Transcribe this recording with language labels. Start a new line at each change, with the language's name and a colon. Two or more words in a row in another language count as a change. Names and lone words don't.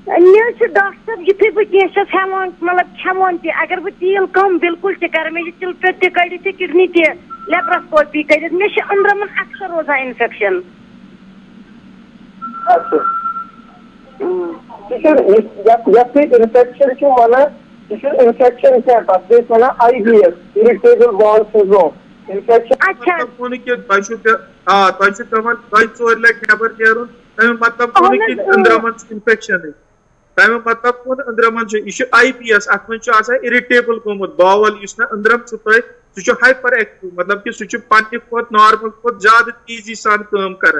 Kashmiri: مےٚ حظ چھُ ڈاکٹر صٲب یِتھُے بہٕ کینٛہہ چھَس ہٮ۪وان مطلب کھٮ۪وان تہِ اگر بہٕ تیٖل کم بالکل تہِ کرٕ مےٚ چھِ تِلہٕ پٮ۪ٹھ تہِ کٔڑِتھ تہِ کِڈنی تہِ لیپراسکوپی کٔرِتھ مےٚ چھِ أنٛدرمن اکثر روزان انفیکشن. یتھ سۭتۍ انفیکشن چھِ ونان یہِ چھُنہٕ انفیکشن کینٛہہ تتھ چھِ أسۍ ونان
English: IBS irritable bowel syndrome.
Kashmiri: تۄہہِ چھُ پیٚوان 2-4 لٹہِ نٮ۪بر نیرُن تمیُک مطلب گوٚو نہٕ کہِ أنٛدرمن چھُ انفیکشنٕے. تمیُک مطلب گوٚو نہٕ أنٛدرمن چھُ یہِ چھُ IBS اتھ منٛز چھُ آسان اِرِٹیبل گوٚمُت باول یُس نہ أنٛدرم چھُ تۄہہِ سُہ چھُ
English: hyper active
Kashmiri: مطلب کہِ سُہ چھُ پننہِ کھۄتہٕ نارمل کھۄتہٕ زیادٕ تیزی سان کٲم کران.